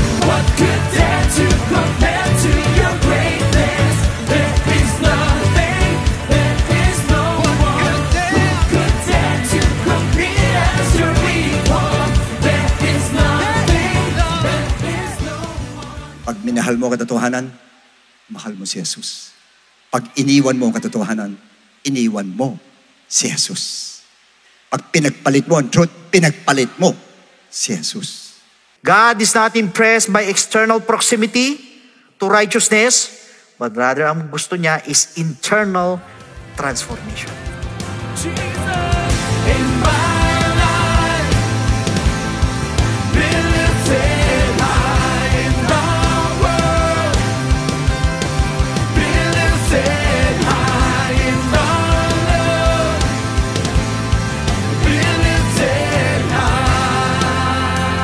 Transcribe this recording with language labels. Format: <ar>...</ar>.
<en>What could dare to compare to your greatness? There is nothing, there is no one who could dare to compete as your equal. There is nothing, there is no one.</en> <tl>Pag minahal mo ang katotohanan, mahal mo si Jesus. Pag iniwan mo ang katotohanan, iniwan mo si Jesus. Pag pinagpalit mo ang truth, pinagpalit mo si Jesus.</tl> <en>God is not impressed by external proximity to righteousness, but rather</en> <tl>ang gusto niya</tl> <en>is internal transformation. Jesus in my life, be lifted high in the world, be lifted high in the love, be lifted high.</en>